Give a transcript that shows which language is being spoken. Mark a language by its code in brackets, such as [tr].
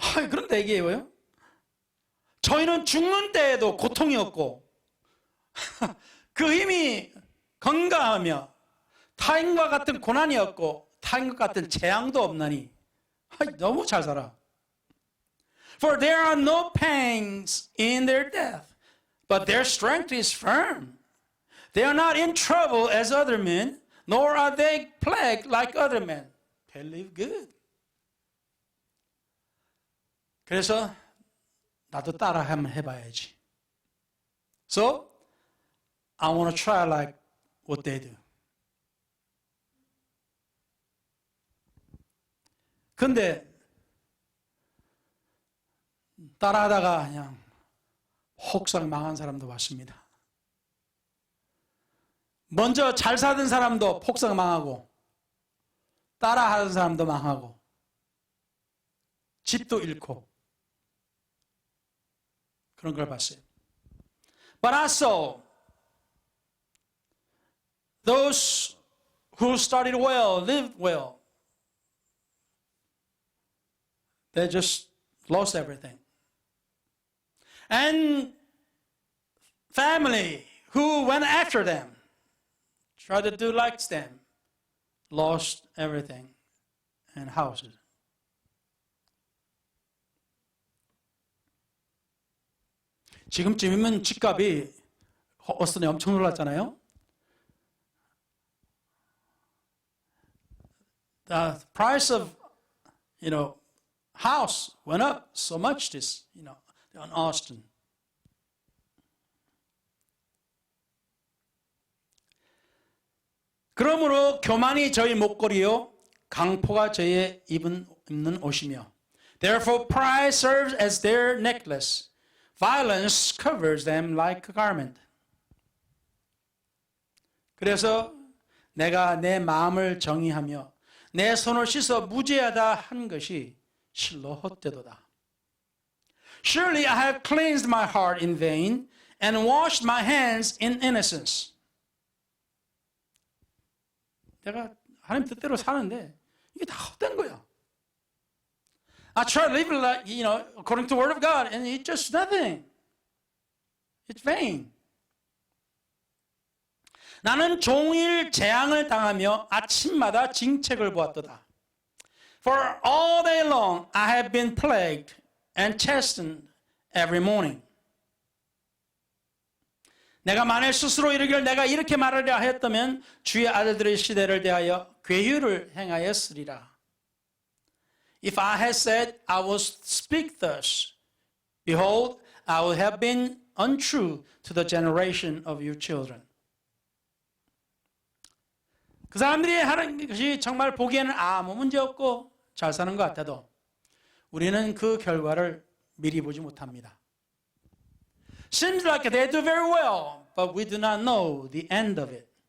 [ko] 그런데 이게 뭐예요? 저희는 죽는 때에도 고통이 없고 그 힘이 건강하며 타인과 같은 고난이 없고 타인과 같은 재앙도 없나니 너무 잘 살아. [en] For there are no pangs in their death, but their strength is firm. They are not in trouble as other men, nor are they plagued like other men. They live good. [ko] 그래서 나도 따라 한번 해봐야지. [en] So, I want to try like what they do. [ko] 근데 따라하다가 그냥 혹상 망한 사람도 봤습니다. 먼저 잘 사던 사람도 폭삭 망하고 따라하던 사람도 망하고 집도 잃고 그런 걸 봤어요. [en] But I saw those who started well, lived well. They just lost everything. And family who went after them, tried to do like them, lost everything and houses. [ko] 지금쯤이면 집값이 어스턴에 엄청 놀랐잖아요. [en] The price of, house went up so much this, in Austin. [ko] 그러므로 교만이 저희 목걸이요, 강포가 저희의 입는 옷이며, therefore pride serves as their necklace. [en] Violence covers them like a garment. [ko] 그래서 내가 내 마음을 정의하며 내 손을 씻어 무죄하다 한 것이 실로 헛되도다. Surely I have cleansed my heart in vain [en] and washed my hands in innocence. [ko] 내가 하나님 뜻대로 사는데 이게 다 헛된 거야. [en] I try to live like, according to the word of God, and it's just nothing. It's vain. [ko] 나는 종일 재앙을 당하며 아침마다 징책을 보았도다. [en] For all day long I have been plagued and chastened every morning. [ko] 내가 만일 스스로 이르기를 내가 이렇게 말하려 하였다면 주의 아들들의 시대를 대하여 괴유를 행하였으리라. [en] If I had said I will speak thus, behold, I would have been untrue to the generation of your children. [ko] 그 사람들이 하는 것이 정말 보기에는 아무 문제 없고 잘 사는 것 같아도 우리는 그 결과를 미리 보지 못합니다. [en] Seems like they do very well, but we do not know the end of it.